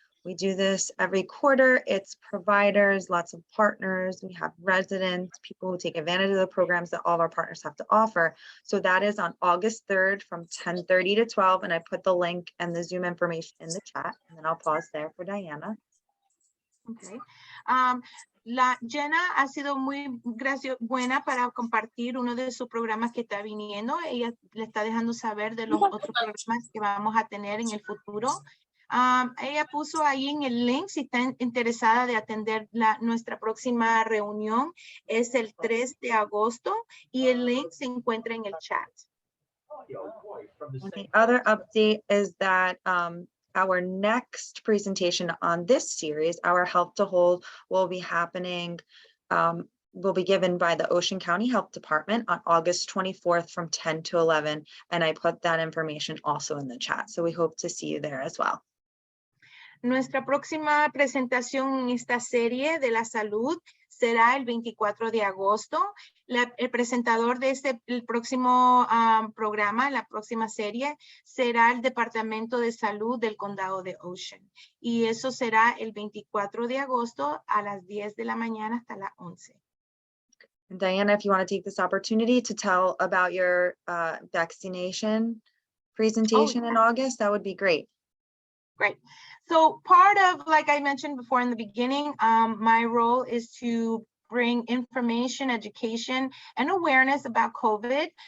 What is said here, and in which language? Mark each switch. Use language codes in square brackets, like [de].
[en] We do this every quarter. It's providers, lots of partners. We have residents, people who take advantage of the programs that all of our partners have to offer. So that is on August 3rd from 10:30 to 12. And I put the link and the Zoom information in the chat, and then I'll pause there for Diana. Okay. [es] Jenna ha sido muy buena para compartir uno de sus programas que está viniendo. Ella le está dejando saber de los otros programas que vamos a tener en el futuro. Ella puso ahí en el link, si está interesada de atender nuestra próxima reunión, es el 3 de agosto y el link se encuentra en el chat. [en] The other update is that our next presentation on this series, our Health to Hold, will be happening, will be given by the Ocean County Health Department on August 24th from 10 to 11. And I put that information also in the chat. So we hope to see you there as well. [es] Nuestra próxima presentación en esta serie de la salud será el 24 de agosto. El presentador de el próximo programa, la próxima serie, será el Departamento de Salud del Condado de Ocean. Y eso será el 24 de agosto a las 10 de la mañana hasta las 11. [en] And Diana, if you want to take this opportunity to tell about your vaccination presentation in August, that would be great. Great. So part of, like I mentioned before in the beginning, my role is to bring information, education, and awareness about COVID.